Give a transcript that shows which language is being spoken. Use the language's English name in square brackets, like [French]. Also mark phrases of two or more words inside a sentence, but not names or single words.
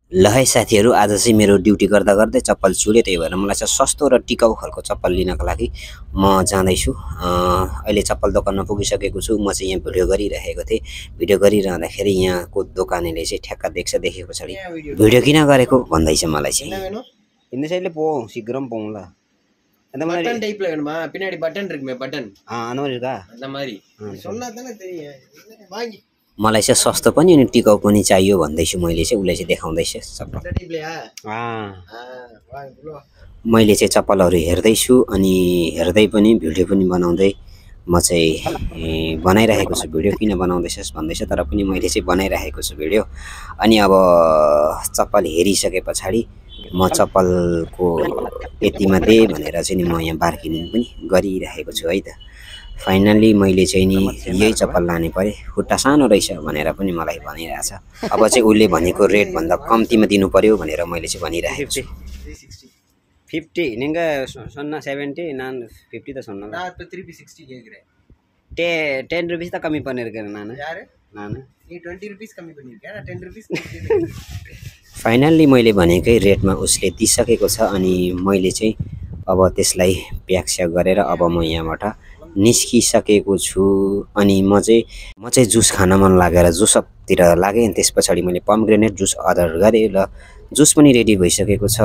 [Nepali] ल है साथीहरु, आज चाहिँ मेरो ड्युटी गर्दा गर्दै चप्पल चुरे, त्यही भएर मलाई चाहिँ सस्तो र टिकाउ खालको चप्पल लिनको लागि म जाँदैछु। अहिले चप्पल दोकानमा पुगिसकेको छु। म चाहिँ यहाँ भिडियो गरिरहेको थिएँ। भिडियो गरिरहँदाखेरि यहाँको दोकानेले चाहिँ ठ्याक्क देखेको पछाडि भिडियो किन गरेको भन्दैछ मलाई चाहिँ। [Tamil] இந்த சைடுல போவோம், சீக்கிரம் போவோம்ல. அந்த மாதிரி பட்டன் டைப்ல வேணுமா? பின்னாடி பட்டன் இருக்குமே, பட்டன். அந்த மாதிரி இருக்கா? அந்த மாதிரி சொன்னா தானே தெரியும். வாங்கி [Nepali] मलाई चाहिँ सस्तो पनि अनि टिकाउ पनि चाहियो भन्दैछु मैले चाहिँ। उसले चाहिँ देखाउँदैछ चप्पल। मैले चाहिँ चप्पलहरू हेर्दैछु अनि हेर्दै पनि भिडियो पनि बनाउँदै म चाहिँ बनाइरहेको छु। भिडियो किन बनाउँदैछस् भन्दैछ, तर पनि मैले चाहिँ बनाइरहेको छु भिडियो। अनि अब चप्पल हेरिसके पछाडि म चप्पलको यतिमा दे भनेर चाहिँ नि म यहाँ बार्गेनिङ पनि गरिरहेको छु है त। फाइनली मैले चाहिँ नि यही चप्पल लाने परे, खुट्टा सानो रहेछ भनेर पनि मलाई भनिरहेछ। अब चाहिँ उसले भनेको रेट भन्दा कम्तीमा दिनु पर्यो भनेर मैले चाहिँ भनिरहेको छु। [Tamil] 50 நீங்க சொன்னா 70 நான் 50 தான் சொன்னேன். நான் இப்ப 360 கேக்குறேன். 10 ரூபீஸ் தான் கம்மி பண்ணிருக்கேன் நான். யாரு? நான். நீ 20 ரூபீஸ் கம்மி பண்ணிருக்கேன். நான் 10 ரூபீஸ் [Nepali] फाइनली मैले भनेकै रेटमा उसले दिइसकेको छ अनि मैले चाहिँ अब त्यसलाई प्याक्स्या गरेर अब म यहाँबाट निस्किसकेको छु। अनि म चाहिँ जुस खान मन लागेर जुसतिर लागे। अनि त्यसपछि मैले [English] pomegranate juice order [Nepali] गरेँ र जुस पनि रेडी भइसकेको छ।